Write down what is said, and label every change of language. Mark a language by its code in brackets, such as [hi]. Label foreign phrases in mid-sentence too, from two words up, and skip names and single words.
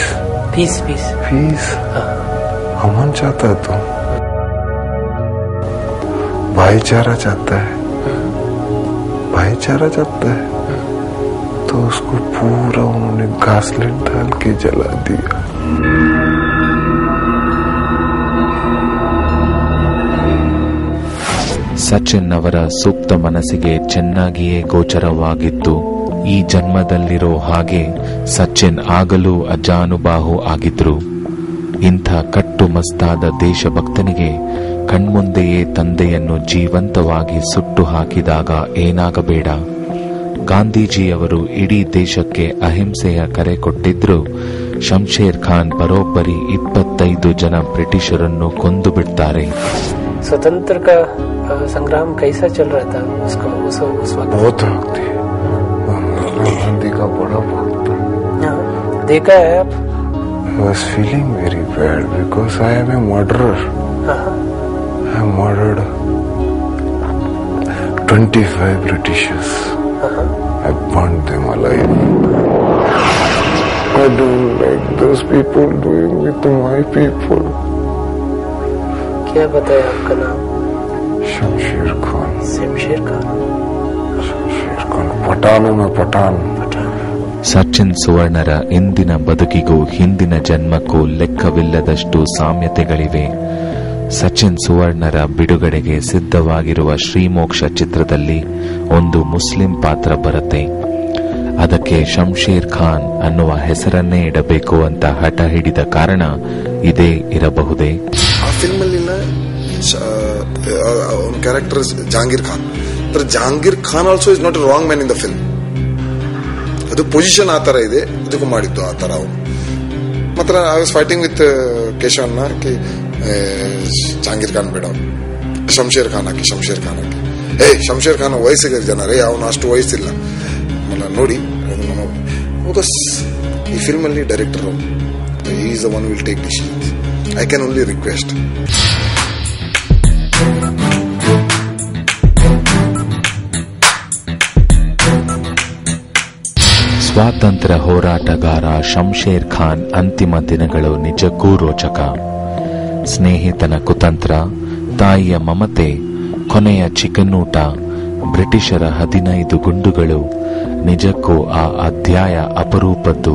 [en] peace peace पीस. [hi] अमन चाहता है तू, भाईचारा चाहता है, भाईचारा चाहता है. तो उसको पूरा उन्होंने घासलेट डाल के जला दिया. [kn] ಸಚಿನ್ ಅವರ ಸೂಕ್ತ ಮನಸ್ಸಿಗೆ ಚೆನ್ನಾಗಿಯೇ ಗೋಚರವಾಗಿತ್ತು. ಈ ಜನ್ಮದಲ್ಲಿರೋ ಹಾಗೆ ಸಚಿನ್ ಆಗಲೂ ಅಜಾನುಬಾಹು ಆಗಿದ್ರು. ಇಂಥ ಕಟ್ಟುಮಸ್ತಾದ ದೇಶಭಕ್ತನಿಗೆ ಕಣ್ಮುಂದೆಯೇ ತಂದೆಯನ್ನು ಜೀವಂತವಾಗಿ ಸುಟ್ಟು ಹಾಕಿದಾಗ ಏನಾಗಬೇಡ. ಗಾಂಧೀಜಿಯವರು ಇಡೀ ದೇಶಕ್ಕೆ ಅಹಿಂಸೆಯ ಕರೆ ಕೊಟ್ಟಿದ್ರು. ಶಂಶೇರ್ ಖಾನ್ ಬರೋಬ್ಬರಿ 25 ಜನ ಬ್ರಿಟಿಷರನ್ನು ಕೊಂದು ಬಿಡ್ತಾರೆ. [hi] स्वतंत्र का संग्राम कैसा चल रहा था उसको उस वक्त? बहुत भक्ति, गांधी का बड़ा भक्त. देखा है आप? [en] I was feeling very bad because I am a murderer. I murdered 25 Britishers. I burned them alive. I don't like those people doing with my people. [hi] क्या बताया आपका नाम? शमशेर खान. शमशेर खान. शमशेर खान. पठानों में पठान. [kn] ಸಚಿನ್ ಸುವರ್ಣರ ಇಂದಿನ ಬದುಕಿಗೂ ಹಿಂದಿನ ಜನ್ಮಕ್ಕೂ ಲೆಕ್ಕವಿಲ್ಲದಷ್ಟು ಸಾಮ್ಯತೆಗಳಿವೆ. ಸಚಿನ್ ಸುವರ್ಣರ ಬಿಡುಗಡೆಗೆ ಸಿದ್ಧವಾಗಿರುವ ಶ್ರೀಮೋಕ್ಷ ಚಿತ್ರದಲ್ಲಿ ಒಂದು ಮುಸ್ಲಿಂ ಪಾತ್ರ ಬರುತ್ತೆ. ಅದಕ್ಕೆ ಶಂಶೇರ್ ಖಾನ್ ಅನ್ನುವ ಹೆಸರನ್ನೇ ಇಡಬೇಕು ಅಂತ ಹಠ ಹಿಡಿದ ಕಾರಣ ಇದೇ ಇರಬಹುದೇ? ಆ ಫಿಲ್ಮ್ ಅಲ್ಲಿನ ಕ್ಯಾರೆಕ್ಟರ್ ಜಹಾಂಗೀರ್ ಖಾನ್. [en] Jahangir Khan also is not a wrong man in the film. [kn] ಅದು ಪೊಸಿಷನ್ ಆ ತರ ಇದೆ, ಇದಕ್ಕೂ ಮಾಡಿದ್ದು ಆ ತರ. ಅವನು ಮಾತ್ರ [en] I was fighting with [kn] ಕೇಶವನ್ನ ಕಿ ಜಹಾಂಗೀರ್ ಖಾನ್ ಬೇಡ, ಶಂಶೇರ್ ಖಾನ್ ಹಾಕಿ, ಶಂಶೇರ್ ಖಾನ್ ಹಾಕಿ. ಶಂಶೇರ್ ಖಾನ್ ವಯಸ್ಸಿಗೆ ಜನ ರೇ, ಅವನು ಅಷ್ಟು ವಯಸ್ಸಿಲ್ಲ. ನೋಡಿ ಈ ಫಿಲ್ಮ್ ಅಲ್ಲಿ ಡೈರೆಕ್ಟರ್ [en] he is the one who will take decisions. I can only request. [kn] ಸ್ವಾತಂತ್ರ್ಯ ಹೋರಾಟಗಾರ ಶಂಶೇರ್ ಖಾನ್ ಅಂತಿಮ ದಿನಗಳು ನಿಜಕ್ಕೂ ರೋಚಕ. ಸ್ನೇಹಿತನ ಕುತಂತ್ರ, ತಾಯಿಯ ಮಮತೆ, ಕೊನೆಯ ಚಿಕನ್ನೂಟ, ಬ್ರಿಟಿಷರ 15 ಗುಂಡುಗಳು, ನಿಜಕ್ಕೂ ಆ ಅಧ್ಯಾಯ ಅಪರೂಪದ್ದು.